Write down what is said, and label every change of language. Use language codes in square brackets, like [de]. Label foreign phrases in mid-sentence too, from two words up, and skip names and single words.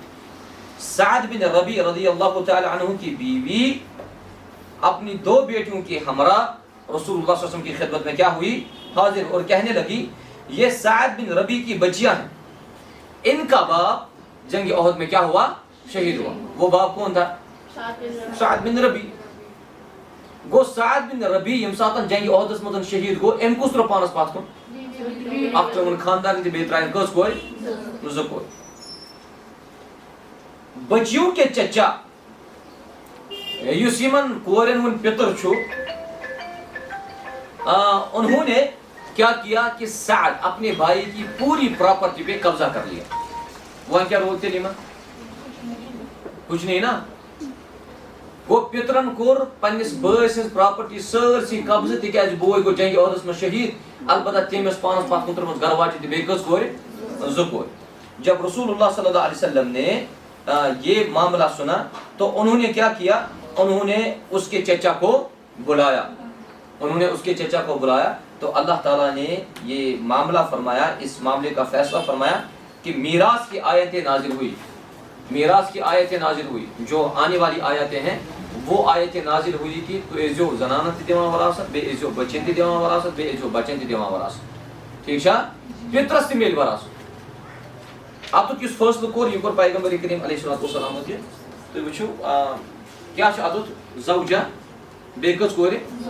[ur] سعد بن ربیع [ar] رضی اللہ تعالی عنہ [ur] کی بیوی اپنی 2 بیٹیوں کے ہمراہ رسول اللہ [ar] صلی اللہ علیہ وسلم [ur] کی خدمت میں کیا ہوئی؟ حاضر. اور کہنے لگی یہ سعد بن ربیع کی بچیاں ہیں, ان کا باپ جنگ احد میں کیا ہوا؟ شہید ہوا. وہ باپ کون تھا؟ سعد بن ربیع. [ks] گو سعد بن ربیع یم ساتن جنگ احدس مدن شہید گو ام کس تر پانس پات کن اک ترون خاندان تہ بیٚیہِ ترٛایَن کٔژ کورِ؟ 2 کورِ. [ur] بچیوں کے چچا [ks] یُس یمن کورین ہُنٛد پِتُر چھُ, [ur] انہوں نے کیا کیا کہ سعد اپنے بھائی کی پوری پراپرٹی پہ قبضہ کر لیا. وہاں کیا رول تھے یمن؟ کچھ نہیں نا. [ks] گو پترن کور پنس بٲے سٕنٛز پراپرٹی سٲرسٕے قبضہٕ تِکیازِ بوے گو جنگ عہدس منٛز شہید. البتہ تٔمِس پانس پتھ کُن ترٲومٕژ گرٕ واجہِ تہِ بیٚیہِ کٔژ کورِ؟ 2 کورِ. [ur] جب رسول اللہ [ar] صلی اللہ علیہ وسلم [ur] نے یہ معاملہ سنا تو انہوں نے کیا کیا؟ انہوں نے اس کے چچا کو بلایا. انہوں نے اس کے چچا کو بلایا تو اللہ تعالیٰ نے یہ معاملہ فرمایا, اس معاملے کا فیصلہ فرمایا کہ میراث کی آیتیں نازل ہوئی. میراث کی آیتیں نازل ہوئی. جو آنے والی آیتیں ہیں وہ آیتیں نازل ہوئی کہ [ks] تو ایزو زنانن تہِ دِوان وراثت, بیٚیہِ ایزو بچن تہِ دِوان وراثت, بیٚیہِ ایزو بچن تہِ دِوان وراثت. ٹھیک چھا؟ پترس تہِ میلہِ وراثت. اتُک یُس فٲصلہٕ کوٚر یہِ کوٚر پیغمبر کریم [ar] علیہ الصلوۃ والسلام [ks] تہِ. تُہۍ وٕچھِو کیٛاہ چھُ اتُتھ؟ زوجہ بیٚیہِ کٔژ کورِ؟